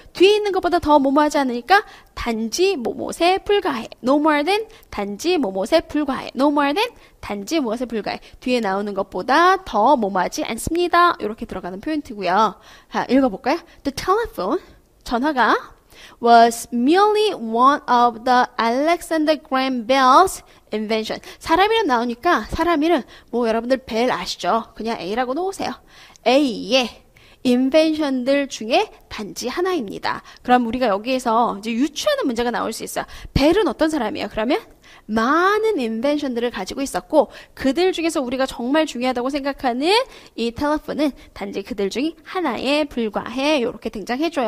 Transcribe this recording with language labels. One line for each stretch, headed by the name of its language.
Korean: 뒤에 있는 것보다 더 뭐뭐하지 않으니까 단지 뭐뭐에 불과해.
English: no more than
Korean: 단지 뭐뭐에 불과해. no more than 단지 무엇에 불과해. 뒤에 나오는 것보다 더 뭐뭐하지 않습니다. 이렇게 들어가는 표현이고요. 자, 읽어볼까요?
English: The telephone,
Korean: 전화가
English: was merely one of the Alexander Graham Bell's invention.
Korean: 사람 이름 나오니까 사람 이름 뭐 여러분들 벨 아시죠? 그냥 A라고 놓으세요. A의 인벤션들 중에 단지 하나입니다. 그럼 우리가 여기에서 이제 유추하는 문제가 나올 수 있어요. 벨은 어떤 사람이에요? 그러면 많은 인벤션들을 가지고 있었고 그들 중에서 우리가 정말 중요하다고 생각하는 이 텔레폰은 단지 그들 중 하나에 불과해. 이렇게 등장해줘요.